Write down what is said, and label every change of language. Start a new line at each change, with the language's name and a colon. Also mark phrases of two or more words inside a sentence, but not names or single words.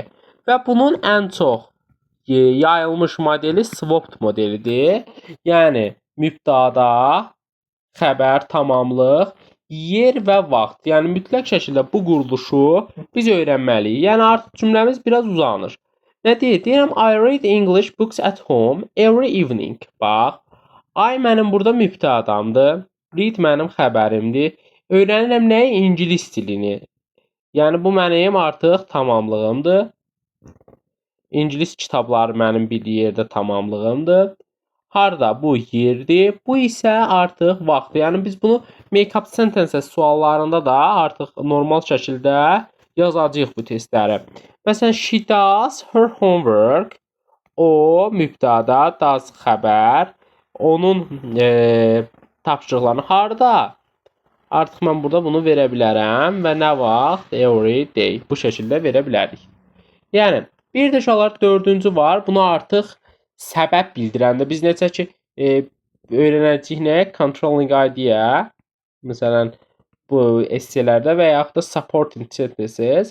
Azerbaijani: Və bunun ən çox yayılmış modeli swapped modelidir. Yəni mübtəda, xəbər, tamamlıq, yer və vaxt. Yəni mütləq şəkildə bu quruluşu biz öyrənməliyik. Yəni artıq cümləmiz biraz uzanır. Nə deyir?
English: Deyirəm I read English books at home every evening.
Azerbaijani: Bax, I mənim burada mübtədamdır. Read mənim xəbərimdir. Öyrənirəm nəyi? İngilis dilini. Yəni bu mənim artıq tamamlığımdır. İngilis kitabları mənim bir yerdə tamamlığımdır. Harda? Bu yerdir. Bu isə artıq vaxtdır. Yəni biz bunu
English: make-up sentence
Azerbaijani: suallarında da artıq normal şəkildə yazacağıq bu testləri. Məsələn,
English: she does her homework.
Azerbaijani: O mübtəda, does xəbər. Onun tapşırıqlarını harda? Artıq mən burada bunu verə bilərəm və nə vaxt?
English: Every day.
Azerbaijani: Bu şəkildə verə bilərik. Yəni, bir də uşaqlar dördüncü var. Bunu artıq səbəb bildirəndə biz necə ki, öyrənəcəyik nə?
English: Controlling idea.
Azerbaijani: Məsələn, bu esselərdə və yaxud da
English: supporting sentences.